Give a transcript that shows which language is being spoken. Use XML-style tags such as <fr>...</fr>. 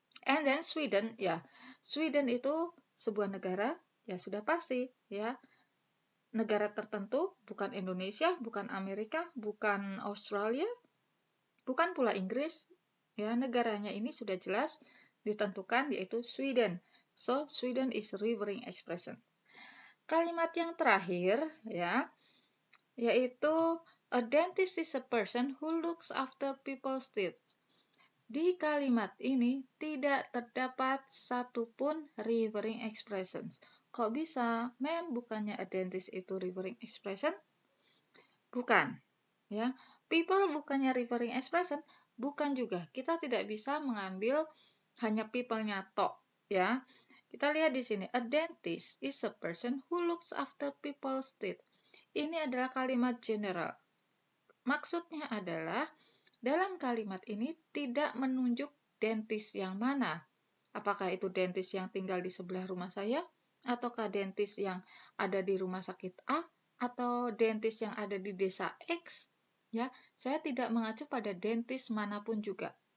<en>And then</en> <id>Sweden, ya, Sweden itu sebuah negara, ya sudah pasti, ya, negara tertentu, bukan Indonesia, bukan Amerika, bukan Australia, bukan pula Inggris, ya, negaranya ini sudah jelas ditentukan yaitu Sweden.</id> <en>So, Sweden is referring expression.</en> <id>Kalimat yang terakhir, ya, yaitu</id> <en>a dentist is a person who looks after people's teeth.</en> <id>Di kalimat ini tidak terdapat satupun referring expressions. Kok bisa? Mem, bukannya a dentist itu referring expression? Bukan. Ya, people bukannya referring expression? Bukan juga. Kita tidak bisa mengambil hanya people-nya tok. Ya, kita lihat di sini.</id> <en>A dentist is a person who looks after people's teeth.</en> <id>Ini adalah kalimat general. Maksudnya adalah dalam kalimat ini tidak menunjuk dentis yang mana. Apakah itu dentis yang tinggal di sebelah rumah saya? Ataukah dentis yang ada di rumah sakit A? Atau dentis yang ada di desa X? Ya, saya tidak mengacu pada dentis manapun juga.</id>